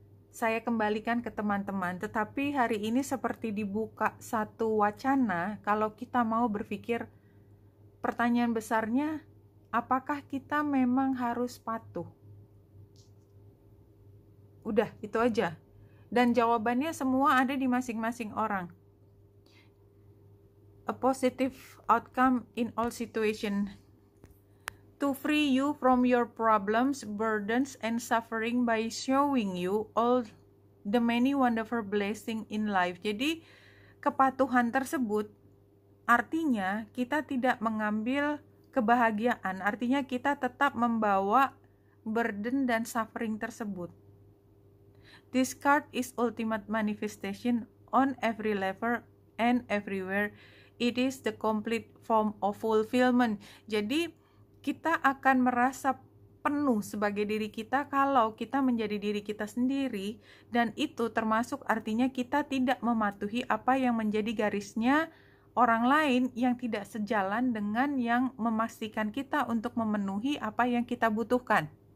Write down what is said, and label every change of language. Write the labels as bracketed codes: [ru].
[id] saya kembalikan ke teman-teman. Tetapi hari ini seperti dibuka satu wacana, kalau kita mau berpikir, pertanyaan besarnya, apakah kita memang harus patuh? Udah, itu aja. Dan jawabannya semua ada di masing-masing orang. [en] A positive outcome in all situations. To free you from your problems, burdens, and suffering by showing you all the many wonderful blessings in life. [id] Jadi, kepatuhan tersebut artinya kita tidak mengambil kebahagiaan, artinya kita tetap membawa burden dan suffering tersebut. [en] This card is ultimate manifestation on every level and everywhere. It is the complete form of fulfillment. [id] Jadi, kita akan merasa penuh sebagai diri kita kalau kita menjadi diri kita sendiri, dan itu termasuk artinya kita tidak mematuhi apa yang menjadi garisnya orang lain yang tidak sejalan dengan yang memastikan kita untuk memenuhi apa yang kita butuhkan.